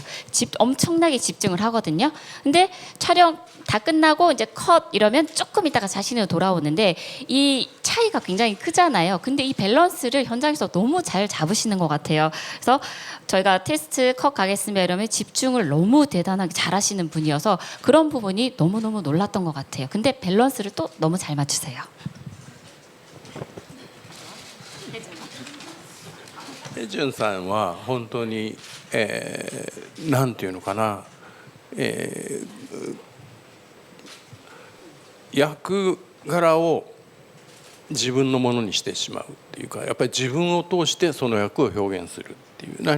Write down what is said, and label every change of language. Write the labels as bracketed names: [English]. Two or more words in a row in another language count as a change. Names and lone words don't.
[Korean] 엄청나게 집중을 하거든요. 근데 촬영 다 끝나고 이제 컷 이러면 조금 있다가 자신으로 돌아오는데 이 차이가 굉장히 크잖아요. 근데 이 밸런스를 현장에서 너무 잘 잡으시는 것 같아요. 그래서 저희가 테스트 컷 가겠습니다 이러면 집중을 너무 대단하게 잘하시는 분이어서 그런 부분이 너무너무 놀랐던 것 같아요. 근데 밸런스를 또 너무 잘 맞추세요. [Japanese] ヘジュンさんは本当に、なんていうのかな、役柄を自分のものにしてしまうっていうか、やっぱり自分を通してその役を表現するっていう、何